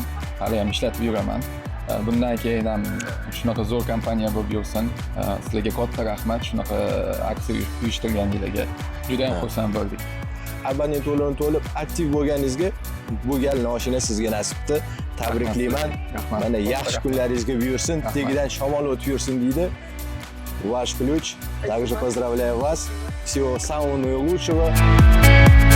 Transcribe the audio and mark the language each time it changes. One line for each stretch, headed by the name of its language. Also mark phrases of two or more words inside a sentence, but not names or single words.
Uzbek: Hali ham ishlatib yuraman. Bundan keyin ham shunaqa zo'r kompaniya bo'lib yursin. Sizlarga katta rahmat shunaqa aksiya uyushtirganingizga. Juda ham xursand bo'ldik. Abonent to'lovini to'lib aktiv bo'lganingizga bu gal mashina sizga nasibdi. Tabriklayman. Mana yaxshi kunlaringizga buyursin, tegidan shamol o'tib yursin deydi.
Russian: Ваш ключ. Также поздравляю вас. Всего самого наилучшего.